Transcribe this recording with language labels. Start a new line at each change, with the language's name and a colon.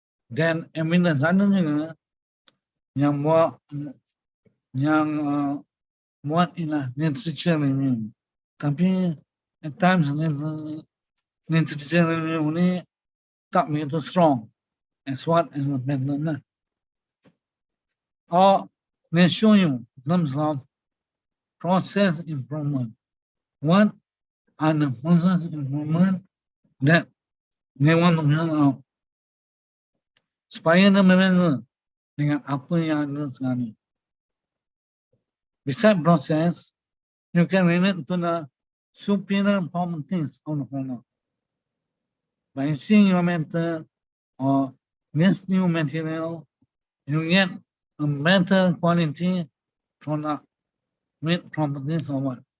Malay: Dan evidence ada juga yang buat ialah literature review. Tapi
English: at times literature review
Malay: ni tak begitu
English: strong as what is the pattern lah. Or they show you in terms of process improvement. What are the process improvement that they want to build out?
Malay: Supaya dia berbeza dengan apa yang ada sekarang.
English: Besides process, you can relate to the superior properties of the product. by using your method or this new material, you get a better quality product with properties or what.